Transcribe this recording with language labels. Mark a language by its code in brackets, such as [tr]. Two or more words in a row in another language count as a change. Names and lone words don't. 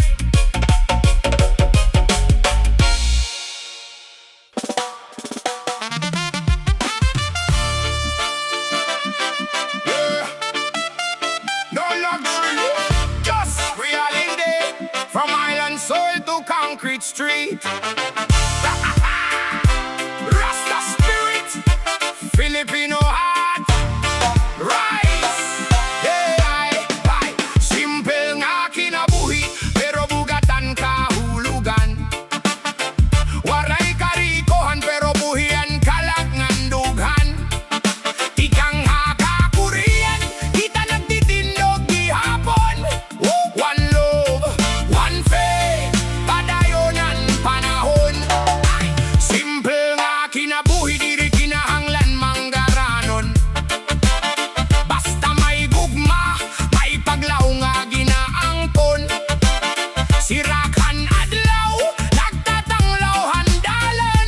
[en] Yeah, no luxury, just reality. From island soil to concrete street. Rasta spirit, Filipino heart, rise. Yeah, ay. [war] Simple nga kinabuhi, pero bugatan kahulugan. Waray karikohan, pero buhian kalangan dughan. Tikang hakakurian, kita nagtitindog gihapon. [en] One love, one faith, [war] padayonan panahon. Ay, simple nga kinabuhi, diri kinahanglan manggaranon. Basta may gugma, may paglaw nga ginaangkon. Sirakan adlaw, nagtatanglaw handalan.